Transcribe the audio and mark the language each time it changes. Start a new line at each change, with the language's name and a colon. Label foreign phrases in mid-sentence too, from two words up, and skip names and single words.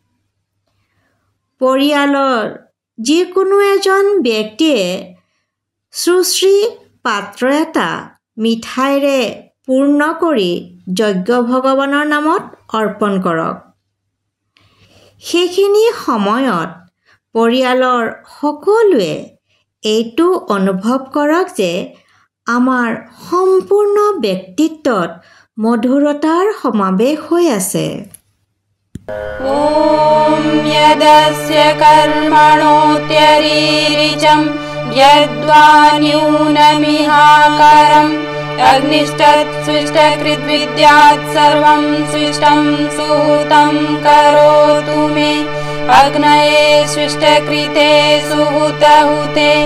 Assamese: পৰিয়ালৰ যিকোনো এজন ব্যক্তিয়ে শুশ্ৰী পাত্ৰ এটা মিঠাইৰে পূৰ্ণ কৰি যজ্ঞ ভগৱানৰ নামত অৰ্পণ কৰক। সেইখিনি সময়ত পৰিয়ালৰ সকলোৱে এইটো অনুভৱ কৰক যে আমাৰ সম্পূৰ্ণ ব্যক্তিত্বত মধুৰতাৰ সমাৱেশ হৈ আছে।
Sanskrit: ॐ यदस्य कर्मणोऽत्यरीरिचं यद्वा न्यूनमिहाकरम् अग्निष्टत्सृष्टकृद्विद्यात् सर्वं सृष्टं सुहृतं करोतु मे अग्नये सृष्टकृते सुहृतहुते